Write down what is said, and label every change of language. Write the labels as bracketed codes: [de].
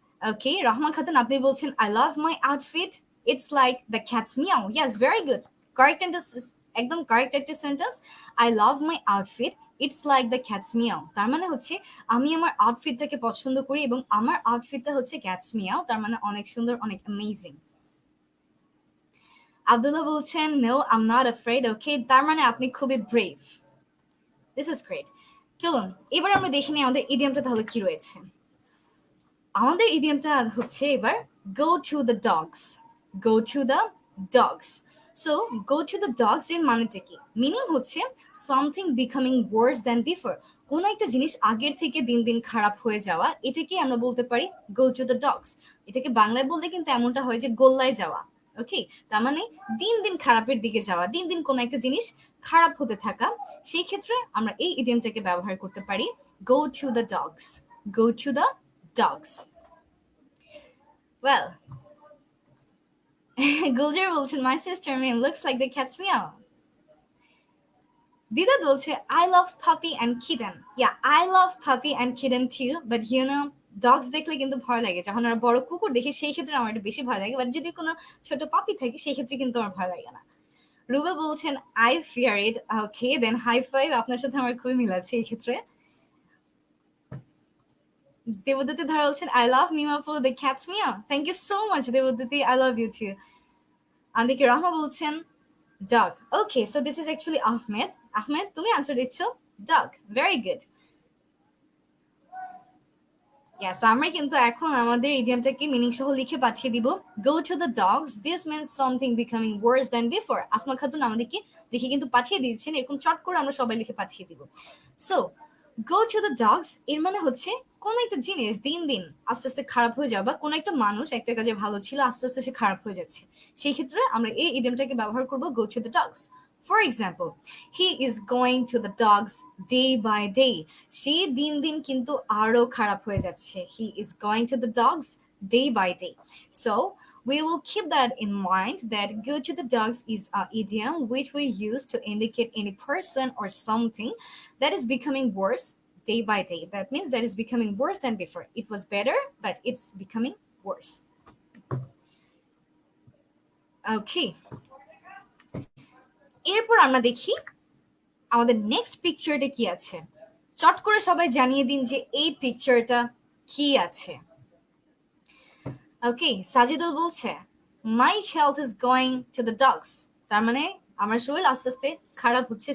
[en] Okay, [bn] Rahman Khatun, আপনি বলছেন [en] I love my outfit. It's like the cat's meow. Yes, very good. Correct [bn] একদম correct একটা sentence. [en] I love my outfit. It's like the cat's meow. [bn] তার মানে হচ্ছে আমি আমার আউটফিটটাকে পছন্দ করি এবং আমার আউটফিটটা হচ্ছে ক্যাটস মিয়াও। তার মানে অনেক সুন্দর, অনেক অ্যামেজিং। আব্দুল্লাহ বলছেন [en] no, I'm not afraid. [bn] Okay, তার মানে আপনি খুবই ব্রেভ। [en] This is great. [bn] চলুন এবার আমরা দেখে নিই আমাদের ইডিয়ামটা তাহলে কি রয়েছে। আমাদের ইডিয়ামটা হচ্ছে এবার [en] go to the dogs. Go to the dogs. So go to the dogs [bn] এর মানেটা কি? মিনিং হচ্ছে [en] something becoming worse than before. [bn] কোন একটা জিনিস আগের থেকে দিন দিন খারাপ হয়ে যাওয়া, এটাকে আমরা বলতে পারি [en] go to the dogs. [bn] এটাকে বাংলায় বলতে কিন্তু এমনটা হয় যে গোল্লায় যাওয়া। ওকে, তার মানে দিন দিন খারাপের দিকে যাওয়া, দিন দিন কোন একটা জিনিস খারাপ হতে থাকা। সেই ক্ষেত্রে আমরা এই ইডিয়ামটাকে ব্যবহার করতে পারি [en] go to the dogs. Go to the dogs. Well, Guljar [bn] বলছেন [en] my sister name looks like the cat's meow. Dida বলছে I love puppy and kitten. Yeah, I love puppy and kitten too, but you know, dogs [bn] দেখলে কিন্তু ভয় লাগে। যখন আমরা বড় কুকুর দেখি সেই ক্ষেত্রে আমার একটু বেশি ভয় লাগে, বাট যদি কোনো ছোট পাপি থাকে সেই ক্ষেত্রে কিন্তু আমার ভয় লাগে না। রুবা বলছেন [en] I fear it. Okay, then high five, [bn] আপনার সাথে আমার খুবই মিল আছে এই ক্ষেত্রে। দেবদূতি ধারা বলছেন [en] I love Mima for the cat's meow. Thank you so much Debduti, I love you too. [bn] আন্দিকে রহমা বলছেন dog. [en] Okay, so this is actually Ahmed. [bn] Ahmed, তুমি আনসার দিচ্ছ dog. [en] Very good. [bn] Yes, আমরা কিন্তু এখন আমাদের ইডিয়ামটাকে মিনিং সহ লিখে পাঠিয়ে দিব। [en] Go to the dogs. This means something becoming worse than before. [bn] Asma Khatun আমাদেরকে লিখে কিন্তু পাঠিয়ে দিয়েছেন, এরকম চট করে আমরা সবাই লিখে পাঠিয়ে দিব। [en] So, go to the dogs [bn] এর মানে হচ্ছে কোন একটা জিনিস দিন দিন আস্তে আস্তে খারাপ হয়ে যাবে, বা কোন একটা মানুষ একটা কাজে ভালো ছিল আস্তে আস্তে সে খারাপ হয়ে যাচ্ছে, সেই ক্ষেত্রে আমরা এই ইডিয়মটাকে ব্যবহার করব [en] go to the dogs. For example, he is going to the dogs day by day. [bn] সে দিন দিন কিন্তু আরো খারাপ হয়ে যাচ্ছে. [en] He is going to the dogs day by day. So we will keep that in mind that go to the dogs is an idiom which we use to indicate any person or something that is becoming worse day by day. That means that is becoming worse than before. It was better, but it's becoming worse. Okay. [bn] এরপর আমরা দেখি আমাদের next পিকচারটা কি আছে। চট করে সবাই জানিয়ে দিন যে এই পিকচারটা কি আছে। ওকে, সাজিদুল বলছে [en] my health is going to the dogs, [bn] তার মানে আমার শরীর আস্তে আস্তে খারাপ হচ্ছে।